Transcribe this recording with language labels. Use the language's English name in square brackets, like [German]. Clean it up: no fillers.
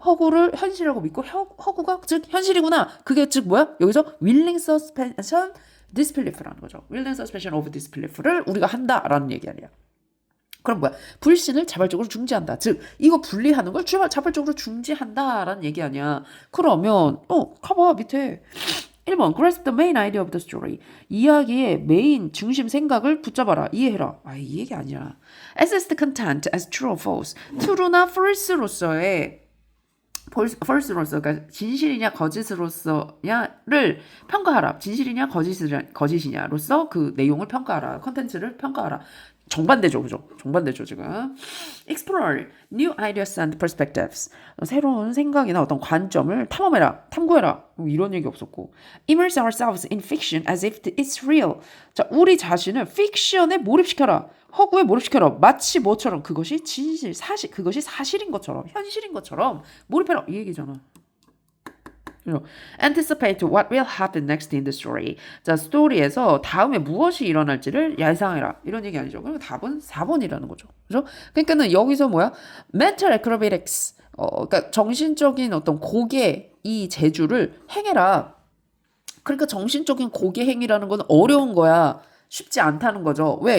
[Korean] 허구를 현실이라고 믿고 허구가 즉 현실이구나. 그게 즉 뭐야? 여기서 [English] willing suspension disbelief라는 [Korean] 거죠. [English] willing suspension of disbelief를 [Korean] 우리가 한다라는 얘기 아니야. 그럼 뭐야? 불신을 자발적으로 중지한다. 즉 이거 분리하는 걸 자발적으로 중지한다라는 얘기 아니야. 그러면 가봐 밑에 1번 [English] grasp the main idea of the story. [Korean] 이야기의 메인 중심 생각을 붙잡아라. 이해해라. 이 얘기 아니야. [English] Assess the content as true or false. [Korean] true나 false로서의 false로서 그러니까 진실이냐 거짓으로서냐를 평가하라. 진실이냐 거짓이냐로서 그 내용을 평가하라. 컨텐츠를 평가하라. 정반대죠, 그죠? 정반대죠, 지금. [English] Explore new ideas and perspectives. [Korean] 새로운 생각이나 어떤 관점을 탐구해라. 이런 얘기 없었고. [English] Immerse ourselves in fiction as if it's real. [Korean] 자, 우리 자신을 픽션에 몰입시켜라. 허구에 몰입시켜라. 마치 뭐처럼 그것이 진실, 사실, 그것이 사실인 것처럼, 현실인 것처럼 몰입해라. 이 얘기잖아. [English] Anticipate what will happen next in the story. [Korean] 자, 스토리에서 다음에 무엇이 일어날지를 예상해라. 이런 얘기 아니죠. 그러면 답은 4번이라는 거죠. 그죠? 그러니까는 여기서 뭐야? [English] Mental acrobatics. [Korean] 그러니까 정신적인 어떤 고개 이 재주를 행해라. 그러니까 정신적인 고개 행위라는 건 어려운 거야. 쉽지 않다는 거죠. 왜?